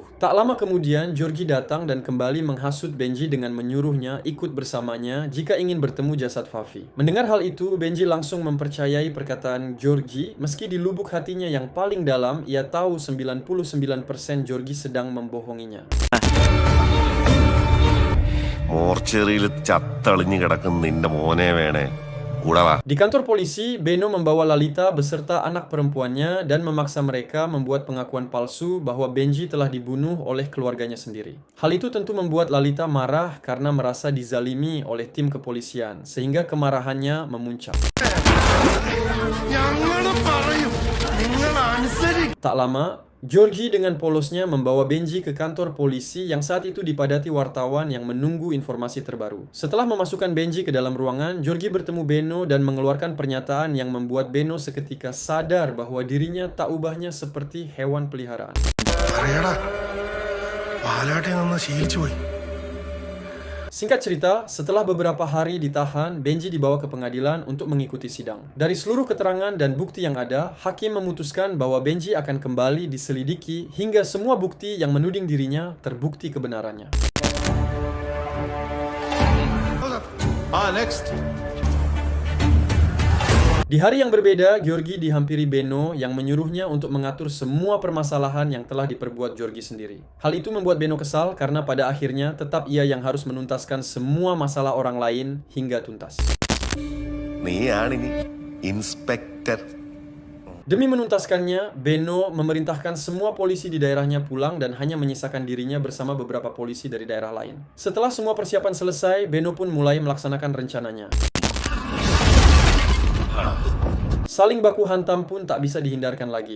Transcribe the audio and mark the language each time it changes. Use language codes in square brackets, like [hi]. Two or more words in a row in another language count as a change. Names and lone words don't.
[id] Tak lama kemudian, Georgi datang dan kembali menghasut Benji dengan menyuruhnya ikut bersamanya jika ingin bertemu jasad Fafi. Mendengar hal itu, Benji langsung mempercayai perkataan Georgi meski di lubuk hatinya yang paling dalam ia tahu 99% Georgi sedang membohonginya. [ml] മോർച്ചറിയിൽ ചത്തളിഞ്ഞു കിടക്കുന്ന നിന്റെ മോനെ വേണേ കൂടെ വാ. [id] Di kantor polisi, Beno membawa Lalita beserta anak perempuannya dan memaksa mereka membuat pengakuan palsu bahwa Benji telah dibunuh oleh keluarganya sendiri. Hal itu tentu membuat Lalita marah karena merasa dizalimi oleh tim kepolisian, sehingga kemarahannya memuncak. Tak lama, Georgie dengan polosnya membawa Benji ke kantor polisi yang saat itu dipadati wartawan yang menunggu informasi terbaru. Setelah memasukkan Benji ke dalam ruangan, Georgie bertemu Beno dan mengeluarkan pernyataan yang membuat Beno seketika sadar bahwa dirinya tak ubahnya seperti hewan peliharaan. [ml] പറയടാ പാലാട്ടെ നിന്ന് ശീലിച്ചു പോയി. [id] Singkat cerita, setelah beberapa hari ditahan, Benji dibawa ke pengadilan untuk mengikuti sidang. Dari seluruh keterangan dan bukti yang ada, hakim memutuskan bahwa Benji akan kembali diselidiki hingga semua bukti yang menuding dirinya terbukti kebenarannya. next. Di hari yang berbeda, Georgie dihampiri Beno yang menyuruhnya untuk mengatur semua permasalahan yang telah diperbuat Georgie sendiri. Hal itu membuat Beno kesal karena pada akhirnya tetap ia yang harus menuntaskan semua masalah orang lain hingga tuntas. [ml] നീയാണിനി ഇൻസ്പെക്ടർ. [id] Demi menuntaskannya, Beno memerintahkan semua polisi di daerahnya pulang dan hanya menyisakan dirinya bersama beberapa polisi dari daerah lain. Setelah semua persiapan selesai, Beno pun mulai melaksanakan rencananya. Saling baku hantam pun tak bisa dihindarkan lagi.